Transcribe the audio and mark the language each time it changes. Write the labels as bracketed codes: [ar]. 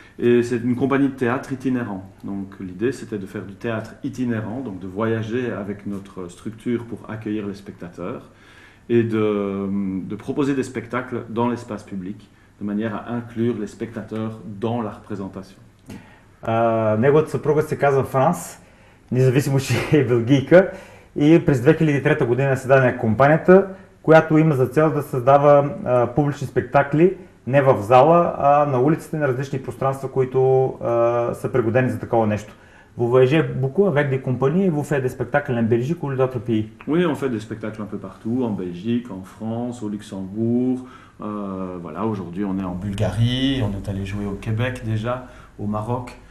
[fr] Et c'est une compagnie de théâtre itinérant. Donc l'idée c'était de faire du théâtre itinérant, donc de voyager avec notre structure pour accueillir les spectateurs et de proposer des spectacles dans l'espace public, de manière à inclure les spectateurs dans la représentation. [bg] Неговата съпруга се казва Франс, независимо, че е белгийка, и през 2003 година се даде компанията, която има за цел да създава публични спектакли не в зала, а на улиците на различни пространства, които са пригодени за такова нещо. [fr] Vous voyagez beaucoup avec des compagnies et vous faites des spectacles en Belgique ou d'autres pays? Oui, on fait des spectacles un peu partout, en Belgique, en France, au Luxembourg. Voilà, aujourd'hui on est en Bulgarie, on est allé jouer au Québec déjà, au Maroc.